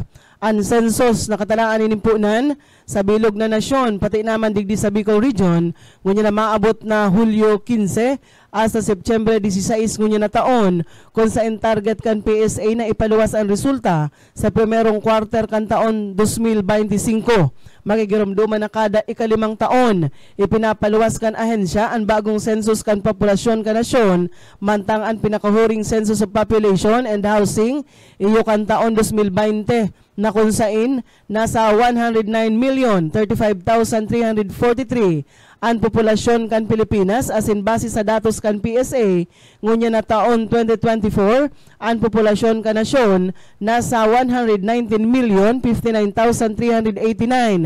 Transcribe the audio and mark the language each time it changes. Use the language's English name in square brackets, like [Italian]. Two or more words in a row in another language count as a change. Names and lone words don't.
[Bikol] Ang census na katalaan inimpunan sa bilog na nasyon pati naman digdi sa Bicol Region ngunya na maabot na Hulyo 15 hasta September 16 ngunya na taon kung saan target kan PSA na ipaluwas ang resulta sa primerong quarter kan taon 2025. Magigirumduman na kada ikalimang taon ipinapaluwas kan ahensya ang bagong census kan populasyon kan nasyon mantang ang pinakahuring [English] census of population and housing [Bikol] iyo kan taon 2020 na kung saan nasa 109,035,343 ang populasyon kan Pilipinas asin base sa datos kan PSA ngunya na taon 2024 ang populasyon kan nasyon nasa 119,059,389.